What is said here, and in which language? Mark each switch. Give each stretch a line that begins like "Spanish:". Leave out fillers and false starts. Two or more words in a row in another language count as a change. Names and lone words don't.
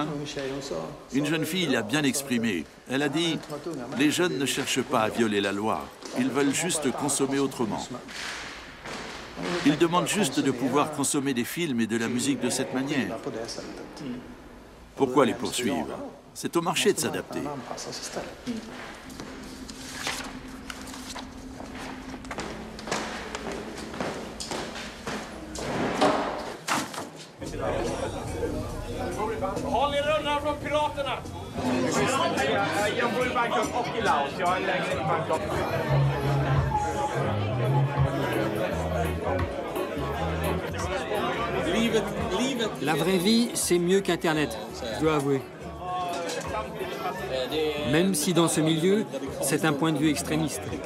French: Une jeune fille l'a bien exprimé. Elle a dit « Les jeunes ne cherchent pas à violer la loi. Ils veulent juste consommer autrement. Ils demandent juste de pouvoir consommer des films et de la musique de cette manière. Pourquoi les poursuivre? C'est au marché de s'adapter. »
Swedish: Har ni rullar från piraterna? Jag bor i Bangkok och i Laos. Jag har en lägenhet i Bangkok.
French: La vraie vie, c'est mieux qu'Internet, je dois avouer. Même si dans ce milieu, c'est un point de vue extrémiste.